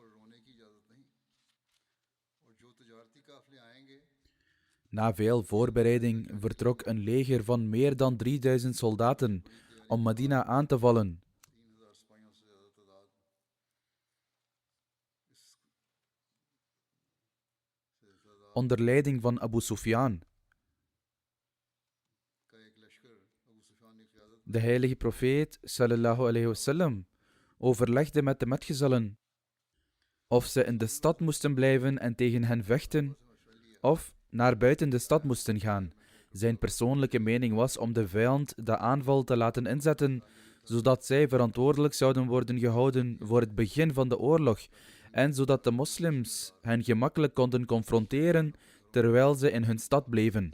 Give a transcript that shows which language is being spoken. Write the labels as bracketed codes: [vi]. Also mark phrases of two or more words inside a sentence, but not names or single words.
[nl] Na veel voorbereiding vertrok een leger van meer dan 3000 soldaten om Medina aan te vallen. Onder leiding van Abu Sufyan. De heilige profeet [ar] صلى الله عليه وسلم [nl] overlegde met de metgezellen of ze in de stad moesten blijven en tegen hen vechten, of naar buiten de stad moesten gaan. Zijn persoonlijke mening was om de vijand de aanval te laten inzetten, zodat zij verantwoordelijk zouden worden gehouden voor het begin van de oorlog en zodat de moslims hen gemakkelijk konden confronteren terwijl ze in hun stad bleven.